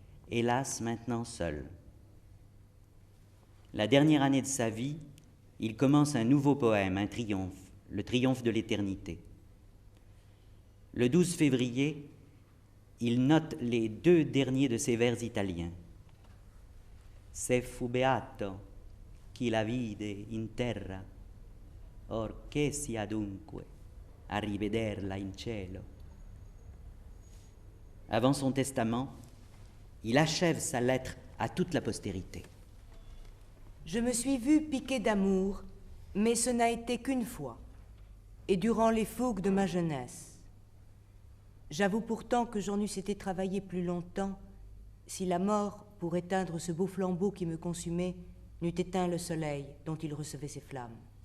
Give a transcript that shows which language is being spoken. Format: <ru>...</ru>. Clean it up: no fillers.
<fr>Hélas, maintenant seul. La dernière année de sa vie, il commence un nouveau poème, un triomphe, le triomphe de l'éternité. Le 12 février, il note les 2 derniers de ses vers italiens.</fr> <it>Se fu beato chi la vide in terra, or che sia dunque a rivederla in cielo.</it> <fr>Avant son testament, il achève sa lettre à toute la postérité. Je me suis vu piqué d'amour, mais ce n'a été qu'une fois, et durant les fougues de ma jeunesse. J'avoue pourtant que j'en eusse été travaillé plus longtemps si la mort, pour éteindre ce beau flambeau qui me consumait, n'eût éteint le soleil dont il recevait ses flammes.</fr>